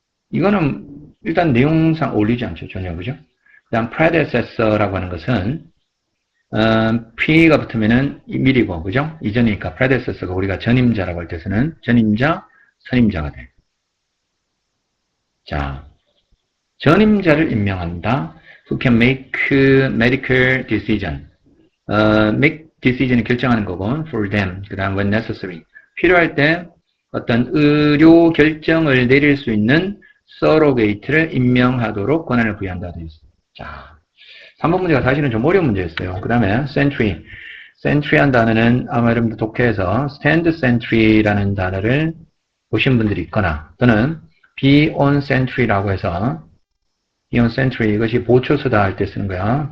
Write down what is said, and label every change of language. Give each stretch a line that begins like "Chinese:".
Korean: 이거는 일단 내용상 어울리지 않죠. 전혀. 그죠? 그 다음 predecessor라고 하는 것은 P가 붙으면은 미리고, 그죠? 이전이니까 predecessor가 우리가 전임자라고 할 때 쓰는 전임자, 선임자가 돼. 자, 전임자를 임명한다.
English: Who can make medical decision. make decision을
Korean: 결정하는 거고,
English: for them.
Korean: 그 다음, when necessary. 필요할 때 어떤 의료 결정을 내릴 수 있는 surrogate를 임명하도록 권한을 부여한다. 되어 있습니다. 자, 3번 문제가 사실은 좀 어려운 문제였어요. 그 다음에 sentry. sentry한 단어는 아마 여러분들 독해에서 stand sentry라는 단어를 보신 분들이 있거나 또는 be on sentry라고 해서 be on sentry 이것이 보초서다 할 때 쓰는 거야.